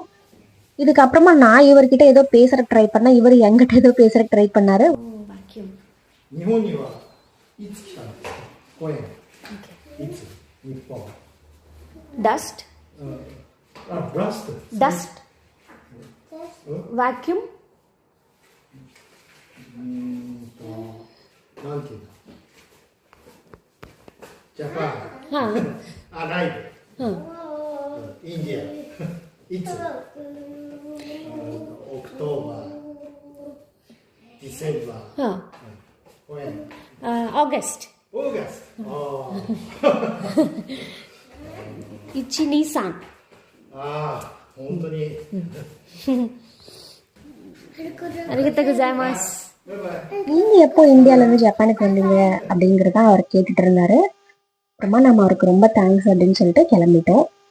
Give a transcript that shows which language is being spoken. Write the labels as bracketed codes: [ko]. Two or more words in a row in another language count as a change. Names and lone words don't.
[ta] இதுக்கப்புறமா நான் இவர்கிட்ட ஏதோ பேசுற ட்ரை பண்ண, இவர் என்கிட்ட ஏதோ பேசுற ட்ரை பண்ணாரு. [en] dust dust vacuum Japan. Arrive. India. It's October, December. When? August. August. Oh. [ja] 一二三. 本当に。ありがとうございます。 [en] Bye-bye. [ta] நீங்க எப்போ இந்தியால இருந்து ஜப்பானுக்கு வந்தீங்க அப்படிங்கறத அவர் கேட்டுட்டு இருந்தாரு. அப்புறமா நம்ம அவருக்கு ரொம்ப தேங்க்ஸ் அப்படின்னு சொல்லிட்டு கிளம்பிட்டோம்.